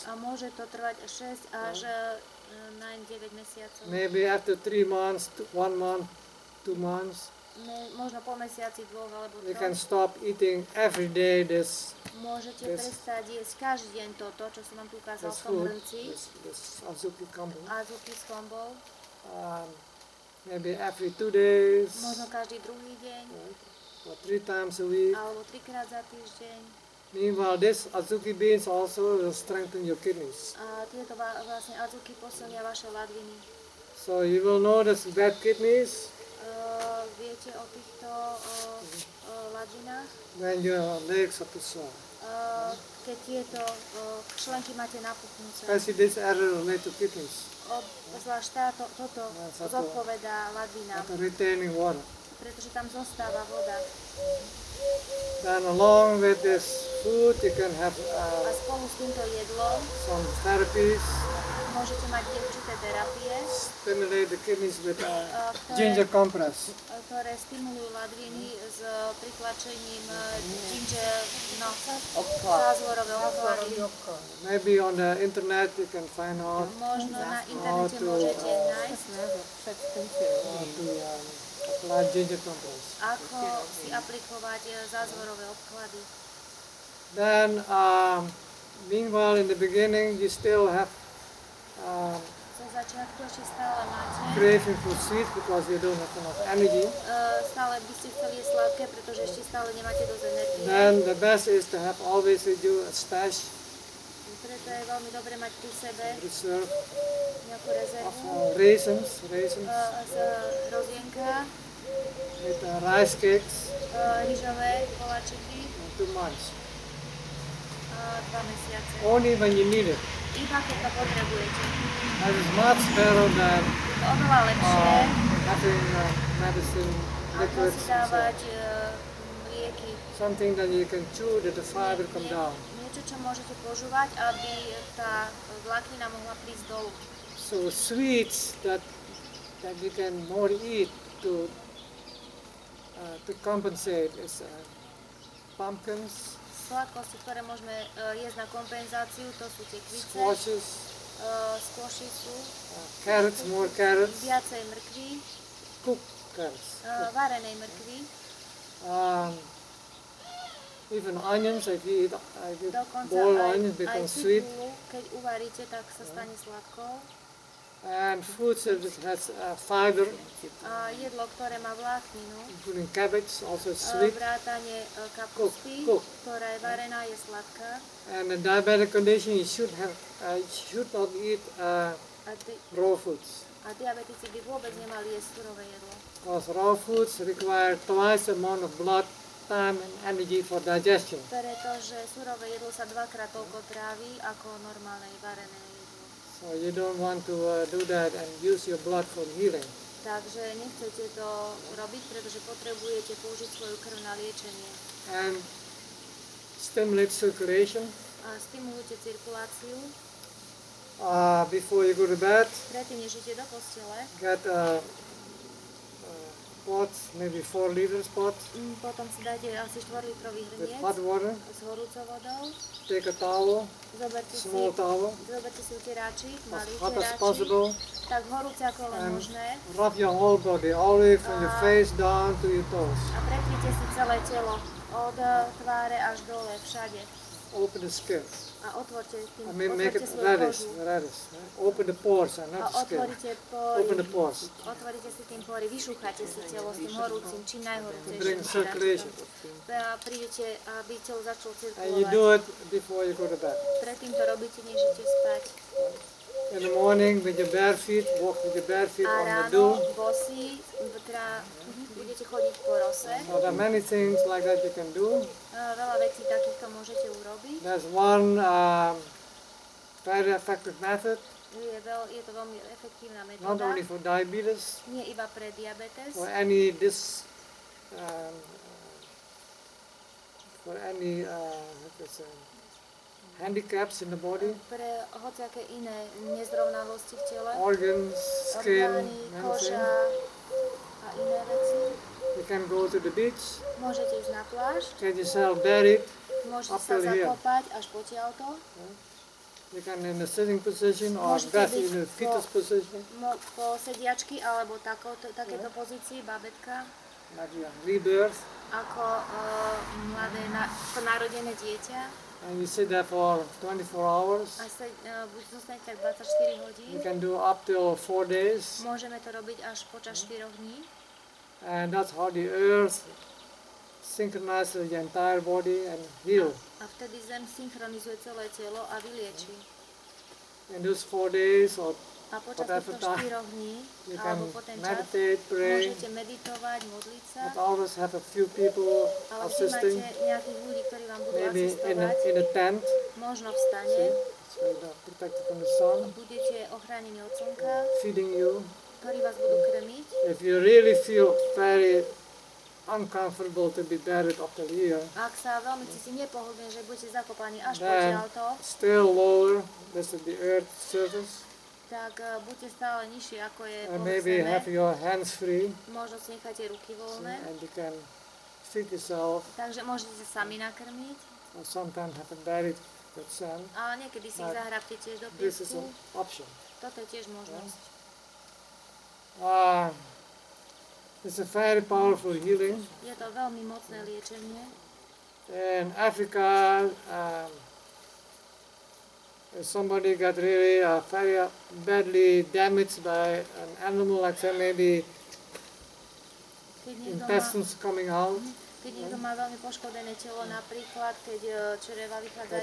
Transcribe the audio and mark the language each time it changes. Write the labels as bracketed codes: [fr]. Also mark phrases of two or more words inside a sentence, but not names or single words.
[sk] A môže to trvať 6 až 9 mesiacov. [en] Maybe after 3 months, 1 month, 2 months, [sk] Možno po mesiaci, 2 alebo [en] you can 3. stop eating every day this [sk] Môžete [en] this- [sk] prestať jesť každý deň toto, čo som vám tu ukázal v tom [en] food, [sk] hrnci. [en] this azuki combo. [sk] Azuki s kombou. [en] Maybe every 2 days, [sk] Možno každý druhý deň, [en] or 3 times a week. [sk] alebo 3-krát za týždeň. [en] Meanwhile, this azuki beans also will strengthen your kidneys. [sk] A tieto vlastne azuki posilnia vaše ladviny. [en] So you will notice bad kidneys [sk] Viete o týchto ladvinách? [en] when your legs are too sore. [sk] Keď tieto členky máte napuchnuté. [en] Especially this area related to kidneys, [sk] Zvlášť toto zodpovedá ladvinám, [en] after retaining water. [sk] pretože tam zostáva voda. [en] Then along with this food, you can have [sk] A spolu s týmto jedlom [en] some therapies, [sk] môžete mať určité terapie, [en] stimulate the kidneys with [sk] ktoré, [en] ginger compress. [sk] ktoré stimulujú ladviny s pritlačením ginger, zázvorové obklady. [en] Maybe on the internet you can find out [sk] Možno na [en] how [sk] internete [en] to, [sk] môžete nájsť, [en] how to apply ginger compress. [sk] ako si aplikovať zázvorové obklady. [en] Then, meanwhile, in the beginning, you still have [sk] Zo začiatku ešte stále máte, [en] craving for sweet because you don't have enough energy. [sk] stále by ste chceli jesť sladké, pretože ešte stále nemáte dosť energie. [en] Then the best is to have always with you a stash, [sk] Preto je veľmi dobre mať pri sebe [en] reserve [sk] nejakú [en] of [sk] rezervu [en] raisins [sk] z rozienka, [en] with rice cakes [sk] rýžové koláčiky [en] in 2 months. [sk] 2 mesiace. [en] Only when you need it. [sk] Iba keď to potrebujete. [en] That is much better than [sk] To oveľa lepšie, [en] having medicine, [sk] ako [en] liquids, [sk] si [en] and so on. [sk] dávať lieky. [en] something that you can chew that the fiber come down. [sk] Niečo, čo môžete požúvať, aby tá vláknina mohla prísť dolu. [en] So sweets that you can more eat to compensate is pumpkins, [sk] Sladkosti, ktoré môžeme jesť na kompenzáciu, to sú tie kvice, [en] squashes, [sk] squashy sú, [en] carrots, more carrots, [sk] viacej mrkví, [en] cooked carrots. [sk] varenej mrkví, [en] even onions, if you eat [sk] dokonca [en] boiled [sk] aj [en] onions become sweet. [sk] cibulu, keď uvaríte, tak sa stane sladkou. [en] And fruits that has fiber, [sk] Jedlo, ktoré má vlákninu, [en] including cabbage, also sweet. [sk] vrátane kapusty, [en] Cook. [sk] ktorá je varená, je sladká. [en] And in diabetic condition, you should not eat [sk] A [en] raw foods. [sk] diabetici by vôbec nemali jesť surové jedlo. [en] Because raw foods require twice the amount of blood, time and energy for digestion. [sk] Pretože surové jedlo sa dvakrát toľko tráví ako normálne varené jedlo. [en] So you don't want to do that and use your blood for healing. [sk] Takže nechcete to robiť, pretože potrebujete použiť svoju krv na liečenie. [en] And stimulate circulation. [sk] Stimulujte cirkuláciu. [en] Before you go to bed, [sk] Predtým, než idete do postele, [en] get a pot, maybe 4 liters pot, [sk] potom si dajte asi 4-litrový [en] with [sk] hrniec [en] hot water. [sk] s horúcou vodou. [en] Take a towel, small towel, [sk] Zoberte si utieráčik, [en] as [sk] malý [en] hot as [sk] utieráčik, [en] possible, [sk] tak horúce ako len [en] and [sk] možné. [en] rub your whole body, all the way from your face down to your toes. [sk] A prekryte si celé telo od tváre až dole, všade. [en] Open the skin. [sk] A otvorte tým, [en] I mean, make it [sk] svoju [en] reddish, [sk] kožu. [en] reddish. Open the pores and [sk] A [en] not the skin. [sk] otvoríte [en] Open the [sk] pory. [en] pores. [sk] Otvoríte si tým pory, vyšúchate si telo s tým horúcim, čím [en] To [sk] najhorúcejším. [en] bring circulation. [sk] A prídete, aby telo začalo [en] And you [sk] cirkulovať. [en] do it before you go to bed. [sk] Predtým to robíte, než idete spať. [en] In the morning with your bare feet, walk with your bare feet [sk] A [en] on the [sk] ráno, [en] dew. [sk] bosí, budete chodiť po rose. [en] So there are many things like that you can do. [sk] Veľa vecí takýchto môžete urobiť. [en] There's one very effective method, [sk] Je to veľmi efektívna [en] not [sk] metóda. [en] only for diabetes, [sk] Nie iba pre diabetes, [en] for any what to say, handicaps in the body, [sk] pre hociaké iné nezrovnalosti v tele, [en] organs, skin, [sk] orgány, [en] many [sk] koža [en] things. [sk] a iné veci. [en] You can go to the beach, [sk] Môžete ísť na pláž, [en] get yourself buried. [sk] môžete [en] Up [sk] sa [en] till here. [sk] zakopať až po tiaľto. [en] You can in a sitting position or [sk] Môžete [en] best [sk] byť [en] in a fetus position, [sk] po sediačky alebo takéto pozícii, babetka, [en] like a rebirth, [sk] ako narodené dieťa. [en] and you sit there for 24 hours. [sk] A buď zostanete tak 24 [en] You [sk] hodín. [en] can do up till 4 days, [sk] Môžeme to robiť až počas 4 dní. [en] and that's how the earth synchronizes the entire body and heal. [sk] A vtedy zem synchronizuje celé telo a vylieči. [en] In those 4 days or [sk] A počas [en] whatever [sk] týchto [en] time, [sk] 4 dní, [en] you [sk] alebo [en] can [sk] po ten čas, [en] meditate, pray, [sk] môžete meditovať, modliť sa, [en] but always have a few people [sk] ale vždy máte [en] assisting, [sk] nejakých ľudí, ktorí vám budú [en] maybe [sk] asistovať, [en] in a tent, [sk] možno v stane, [en] so you're protected from the sun, [sk] budete ochránení od slnka, [en] feeding you. [sk] ktorí vás budú krmiť. [en] If you really feel very uncomfortable to be buried up till here, [sk] Ak sa veľmi cíti nepohodlne, že budete zakopaní až po [en] then [sk] tiaľto, [en] still lower, this is the earth surface, [sk] tak buďte stále nižšie, ako je [en] and [sk] povrch [en] maybe have [sk] zeme. [en] your hands free, [sk] Možno si necháte ruky voľné, [en] and you can feed yourself, [sk] takže môžete sa sami nakrmiť, [en] or sometimes have it buried with sand. [sk] ale niekedy si ich zahrabte tiež do [en] This is [sk] piesku. [en] an option. [sk] Toto je tiež možnosť. [en] It's a very powerful healing. [sk] Je to veľmi mocné liečenie. [en] In Africa, if somebody got really very badly damaged by an animal, like say maybe [sk] Keď niekto má, [en] intestines coming out, [sk] keď niekto má veľmi poškodené telo, napríklad keď čreva vychádzajú